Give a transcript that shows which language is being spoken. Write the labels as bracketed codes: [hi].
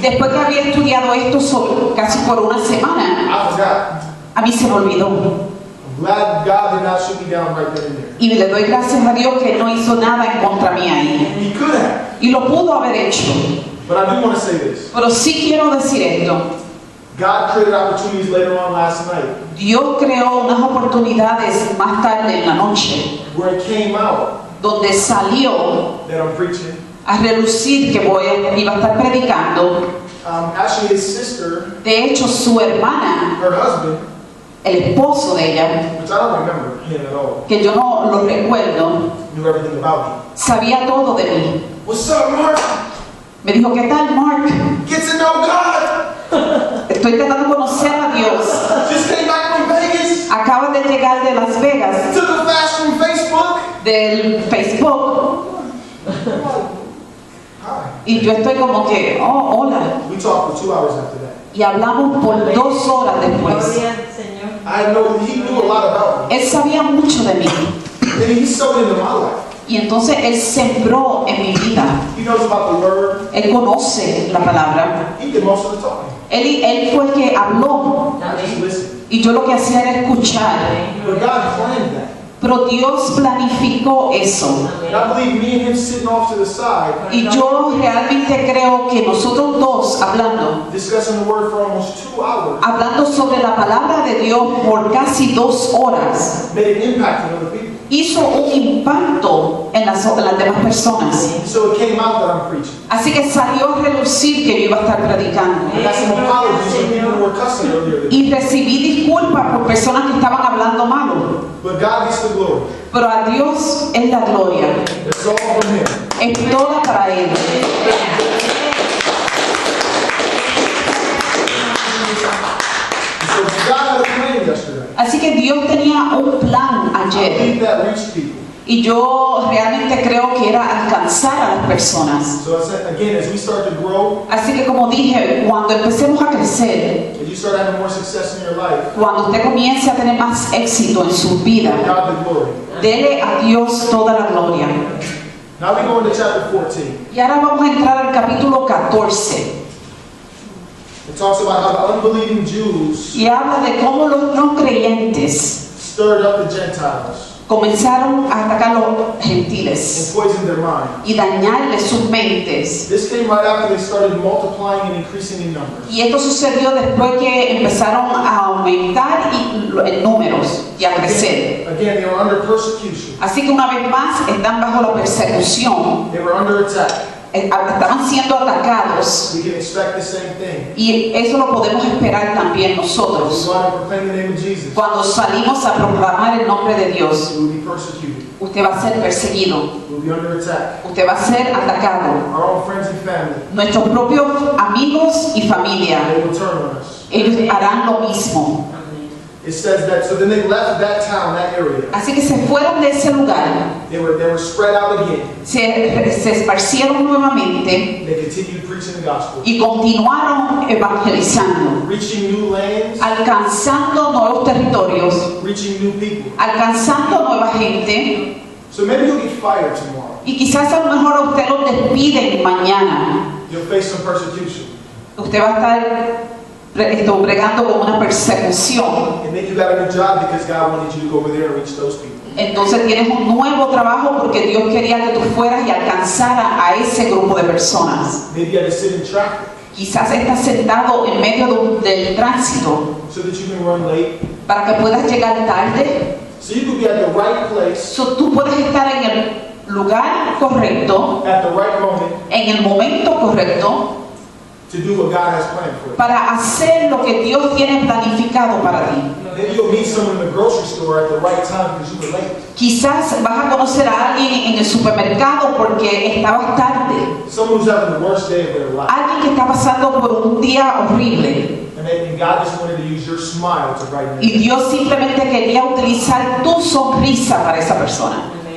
[es] después que había estudiado esto casi por una semana, [en] I forgot. [es] a mí se me olvidó. [en] I'm glad God did not shoot me down right then and there. [es] Y le doy gracias a Dios que no hizo nada en contra mí ahí. [en] He could have. [es] Y lo pudo haber hecho. [en] But I do want to say this. [es] Pero sí quiero decir esto. [en] God created opportunities later on last night [es] Dios creó unas oportunidades más tarde en la noche [en] where it came out [es] donde salió [en] that I'm preaching. [es] a relucir que iba a estar predicando. [en] Actually, his sister, [es] De hecho, su hermana, [en] her husband, [es] el esposo de ella, [en] which I don't remember him at all, [es] que yo no lo recuerdo, [en] knew everything about me. [es] sabía todo de mí. [en] What's up, Mark? [es] Me dijo, ¿qué tal, Mark? [en] Get to know God. [es] Estoy tratando de conocer a Dios. [en] Just came back from Vegas. [es] Acabas de llegar de Las Vegas, [en] Took a fast from Facebook. [es] del Facebook, [en] Hi. [es] y yo estoy como que, oh, hola. [en] We talked for 2 hours after that. [es] Y hablamos por 2 horas después. Gloria al Señor. [en] I know he knew a lot about me. [es] Él sabía mucho de mí. [en] And he sowed into my life. [es] Y entonces Él sembró en mi vida. [en] He knows about the word. [es] Él conoce la palabra. [en] He did most of the talking. [es] Él fue el que habló. [en] I just listened. [es] Y yo lo que hacía era escuchar. [en] But God planned that. [es] Pero Dios planificó eso. [en] And I believe me and him sitting off to the side, [es] Y yo realmente creo que nosotros dos hablando [en] discussing the word for almost 2 hours, [es] hablando sobre la palabra de Dios por casi 2 horas, [en] made an impact on other people. [es] hizo un impacto en las demás personas. [en] And so it came out that I'm preaching. [es] Así que salió a relucir que yo iba a estar predicando. [en] I got some apologies from people who were cussing earlier today. [es] Y recibí disculpas por personas que estaban hablando malo. [en] But God gets the glory. [es] Pero a Dios es la gloria. [en] It's all from him. [es] Es toda para Él. [en] So God had a plan yesterday. [es] Así que Dios tenía un plan [en] I [es] ayer. [en] believe that reached people. [es] Y yo realmente creo que era alcanzar a las personas. [en] So I said, again, as we start to grow, [es] Así que como dije, cuando empecemos a crecer, [en] as you start having more success in your life, [es] cuando usted comience a tener más éxito en su vida, [en] God the glory. [es] dele a Dios toda la gloria. [en] Now we go into chapter 14. [es] Y ahora vamos a entrar al capítulo 14. [en] It talks about how the unbelieving Jews [es] Y habla de cómo los no creyentes [en] stirred up the Gentiles [es] comenzaron a atacar a los [en] and [es] gentiles [en] poisoned their mind. [es] y dañarles sus mentes. [en] This came right after they started multiplying and increasing in numbers. [es] Y esto sucedió después que empezaron a aumentar en números y a crecer. [en] Again, they were under persecution. [es] Así que una vez más están bajo la persecución, [en] They were under attack. [es] estaban siendo atacados. [en] We can expect the same thing. [es] Y eso lo podemos esperar también [en] As we [es] nosotros. [en] go out and proclaim the name of Jesus, [es] Cuando salimos a proclamar el nombre de Dios, [en] we will be persecuted. [es] usted va a ser perseguido, [en] We will be under attack. [es] usted va a ser atacado. [en] Our own friends and family, [es] Nuestros propios amigos y familia, [en] they will turn on us. [es] ellos harán lo mismo. [en] It says that, so then they left that town, that area. [es] Así que se fueron de ese lugar, [en] They were spread out again. [es] se esparcieron nuevamente [en] They continued preaching the gospel, [es] y continuaron evangelizando, [en] reaching new lands, [es] alcanzando nuevos territorios, [en] reaching new people. [es] alcanzando nueva gente. [en] So maybe you'll get fired tomorrow. [es] Y quizás a lo mejor a usted lo despiden mañana. [en] You'll face some persecution. [es] Usted va a estar bregando con una persecución. [en] And then you got a new job because God wanted you to go over there and reach those people. [es] Entonces tienes un nuevo trabajo porque Dios quería que tú fueras y alcanzaras a ese grupo de personas. [en] Maybe you had to sit in traffic [es] Quizás estás sentado en medio del tránsito [en] so that you can run late. [es] para que puedas llegar tarde. [en] So you could be at the right place [es] So, tú puedes estar en el lugar correcto, [en] at the right moment [es] en el momento correcto, [en] to do what God has planned for you. [es] para hacer lo que Dios tiene planificado para ti. [en] Maybe you'll meet someone in the grocery store at the right time because you were late. [es] Quizás vas a conocer a alguien en el supermercado porque estabas tarde. [en] Someone who's having the worst day of their life. [es] Alguien que está pasando por un día horrible. [en] And God just wanted to use your smile to brighten [es] Y [en] it. [es] Dios simplemente quería utilizar tu sonrisa para esa persona.